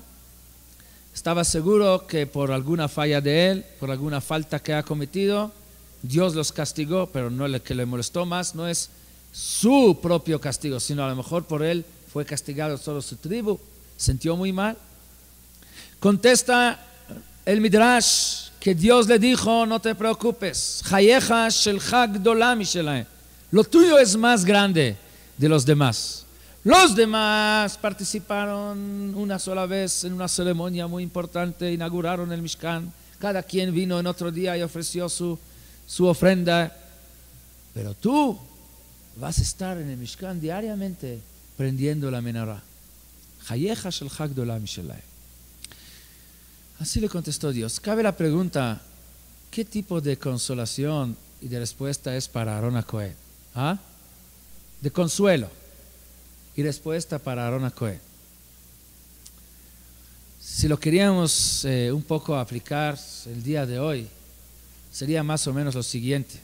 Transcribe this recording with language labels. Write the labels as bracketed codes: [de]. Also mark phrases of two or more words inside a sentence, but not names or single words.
[es] Estaba seguro que por alguna falla de él, por alguna falta que ha cometido, Dios los castigó, pero no, lo que le molestó más no es su propio castigo, sino a lo mejor por él fue castigado solo su tribu. Sintió muy mal. Contesta el Midrash que Dios le dijo: no te preocupes, [he] חייך שלך גדולה משלהם, [es] lo tuyo es más grande de los demás. Los demás participaron una sola vez en una ceremonia muy importante, inauguraron el Mishkan, cada quien vino en otro día y ofreció su ofrenda, pero tú vas a estar en el Mishkan diariamente prendiendo la menorá. [he] חייך שלך גדולה משלהם. [es] Así le contestó Dios. Cabe la pregunta: ¿qué tipo de consolación y de respuesta es para Aarón HaKohen? ¿Ah? De consuelo y respuesta para Aarón HaKohen. Si lo queríamos un poco aplicar el día de hoy, sería más o menos lo siguiente.